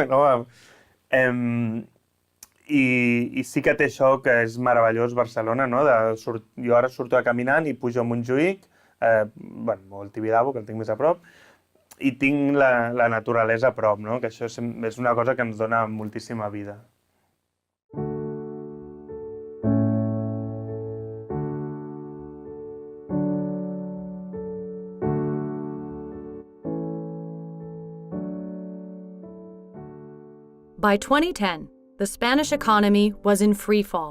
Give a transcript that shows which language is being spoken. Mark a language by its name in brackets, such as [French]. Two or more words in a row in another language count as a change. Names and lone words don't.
[Catalan] I sí que té això que és meravellós Barcelona. Jo ara surto caminant i pujo a Montjuïc, o al Tibidabo, que el tinc més a prop, i tinc la naturalesa a prop, que això és una cosa que ens dona moltíssima vida. [English] By 2010, the Spanish economy was in free fall.